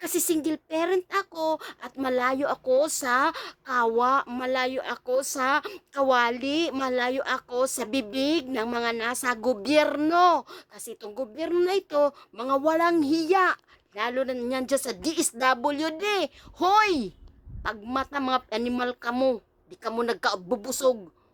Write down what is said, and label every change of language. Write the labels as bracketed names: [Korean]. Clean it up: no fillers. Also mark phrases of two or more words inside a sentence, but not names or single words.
[Filipino] Kasi single parent ako at malayo ako sa kawa, malayo ako sa kawali, malayo ako sa bibig ng mga nasa gobyerno. Kasi itong gobyerno na ito, mga walang hiya. Lalo na niyan dyan sa DSWD. Hoy! [Hiligaynon] Pagmata mga animal kamo, di kamo nagkaabubusog.